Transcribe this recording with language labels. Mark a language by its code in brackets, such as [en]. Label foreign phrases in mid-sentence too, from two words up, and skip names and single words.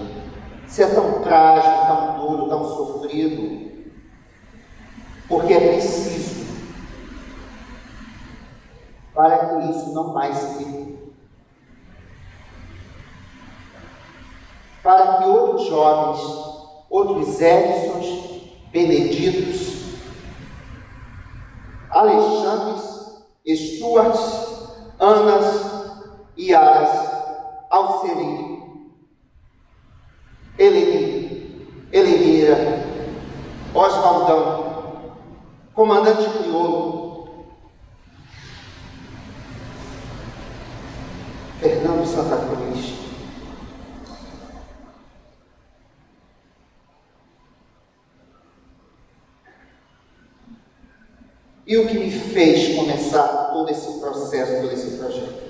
[pt] Se é tão trágico, tão duro, tão sofrido? Porque é preciso para que isso não mais se repita. Para que outros jovens, outros Edsons, Beneditos, Alexandres, Stuarts, Anas, Iaras, Alceri, Elenira, Oswaldão, Comandante Crioulo, Fernando Santa Cruz, e o que me fez começar todo esse processo, todo esse projeto?